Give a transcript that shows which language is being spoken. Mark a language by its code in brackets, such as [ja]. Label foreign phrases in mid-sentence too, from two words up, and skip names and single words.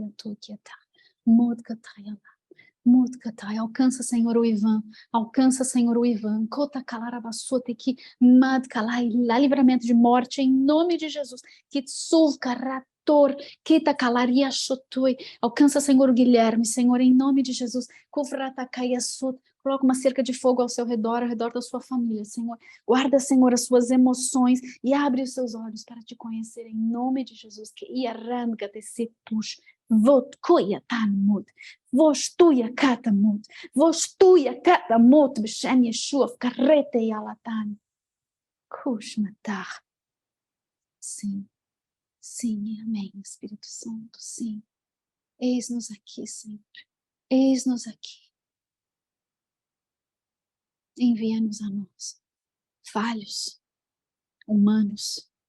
[pt] Alcança, Senhor, o Ivan. Alcança, Senhor, o Ivan. Kota kalarabassote que madkalai, lá livramento de morte em nome de Jesus. Kitsul karator, kita kalaria shotoi. Alcança, Senhor, o Guilherme, Senhor, em nome de Jesus. Kovrata kayasot. Coloca uma cerca de fogo ao seu redor, ao redor da sua família, Senhor. Guarda, Senhor, as suas emoções e abre os seus olhos para te conhecer em nome de Jesus. Que iaranga te setush. Vot kuya tanmut. Vos tuia katamut. Vos tuia katamut. [he] B'shem Yeshua. Karete yalatan. Kush matar. [pt] Sim. Sim e amém, Espírito Santo. Sim. Eis-nos aqui, Senhor. Eis-nos aqui. Envia-nos a nós, falhos, humanos.